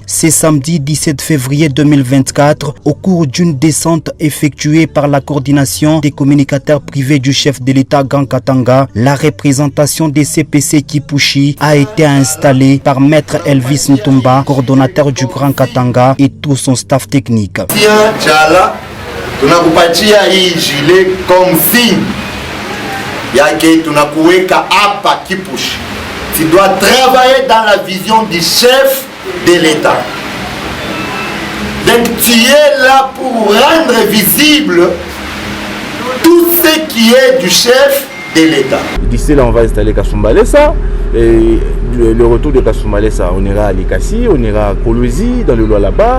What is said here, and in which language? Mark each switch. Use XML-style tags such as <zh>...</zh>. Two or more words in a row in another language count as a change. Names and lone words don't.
<fr>C'est samedi 17 février 2024, au cours d'une descente effectuée par la coordination des communicateurs privés du chef de l'État Grand Katanga, la représentation des CPC Kipushi a été installée par Maître Elvis Ntumba, coordonnateur du Grand Katanga et tout son staff technique.</fr> <sw>Tunakupatia hii gilet</sw> <fr>comme signe</fr> <sw>yake tunakuweka hapa Kipushi.</sw> <fr>Tu dois travailler dans la vision du chef de l'État. Donc tu es là pour rendre visible tout ce qui est du chef de l'État. D'ici là, on va installer Kasumbalesa. Et le retour de Kasumbalesa, on ira à Likasi, on ira à Kolwezi, dans le Loa là-bas.</fr>